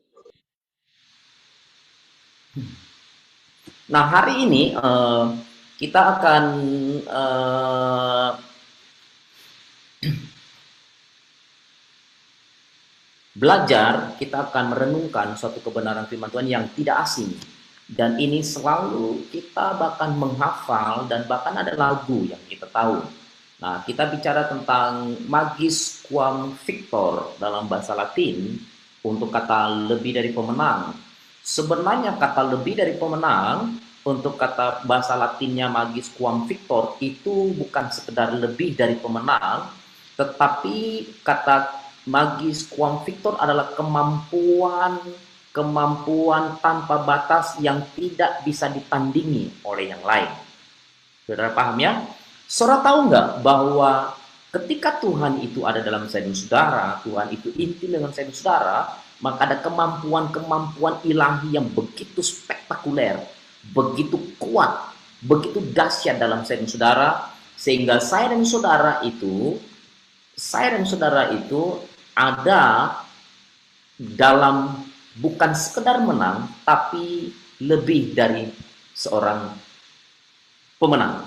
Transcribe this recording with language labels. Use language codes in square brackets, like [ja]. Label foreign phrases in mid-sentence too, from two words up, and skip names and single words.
[id] Nah, hari ini kita akan belajar, kita akan merenungkan suatu kebenaran firman Tuhan yang tidak asing. Dan ini selalu kita bahkan menghafal dan bahkan ada lagu yang kita tahu. Nah, kita bicara tentang [la] magis quam victor [id] dalam bahasa Latin untuk kata lebih dari pemenang. Sebenarnya kata lebih dari pemenang untuk kata bahasa Latinnya [la] magis quam victor [id] itu bukan sekedar lebih dari pemenang, tetapi kata [la] magis quam victor [id] adalah kemampuan tanpa batas yang tidak bisa ditandingi oleh yang lain. Saudara paham ya? Saudara tahu nggak bahwa ketika Tuhan itu ada dalam saya dan saudara, Tuhan itu intim dengan saya dan saudara, maka ada kemampuan-kemampuan ilahi yang begitu spektakuler, begitu kuat, begitu dahsyat dalam saya dan saudara, sehingga saya dan saudara itu ada dalam bukan sekedar menang, tapi lebih dari seorang pemenang.